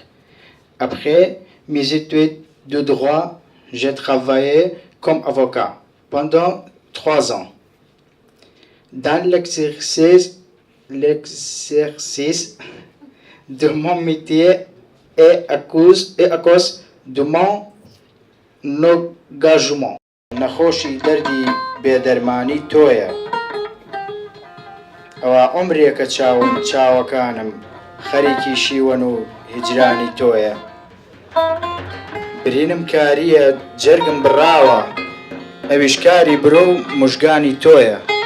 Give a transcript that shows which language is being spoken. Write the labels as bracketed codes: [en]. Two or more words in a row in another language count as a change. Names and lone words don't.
[fr] Après mes études de droit, j'ai travaillé comme avocat pendant 3 ans. Dans l'exercice de mon métier et à cause de mon engagement. [ckb] نخوشي دردي بێدەرمانی تۆیە ئەوە عمرێکە چاوەکانم خەریکی شیوەن و هیجرانی تۆیە برینم کاریە جەرگم بڕاوە ئەویشکاری برۆ و موژگانی تۆیە